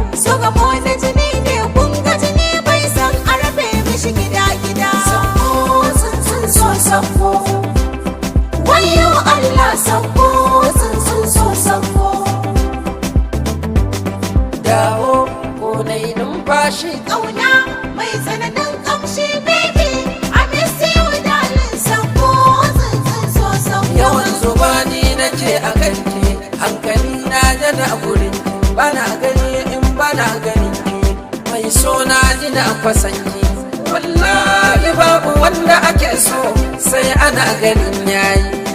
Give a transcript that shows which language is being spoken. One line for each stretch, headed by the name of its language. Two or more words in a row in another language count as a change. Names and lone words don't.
Hausa: So gamo na jini ne, kun ga jini bai san a rabe mishi gida-gida. Sauko, tsuntsun so, sauko. Wayyo Allah, sauko, tsuntsun so, sauko. Dawo, ko na yi numfashi Ƙauna mai tsananin ƙamshi, baby.
English: I miss you, darling,
Hausa: sauko, tsuntsun so, sauko. Yawan zuba ni nake a kanki, hankali na yana gurin ki. Bana gani in bana ganin ki, mai so na ina kwasan ki. Wallahi babu wanda ake so, sai ana ganin yayi.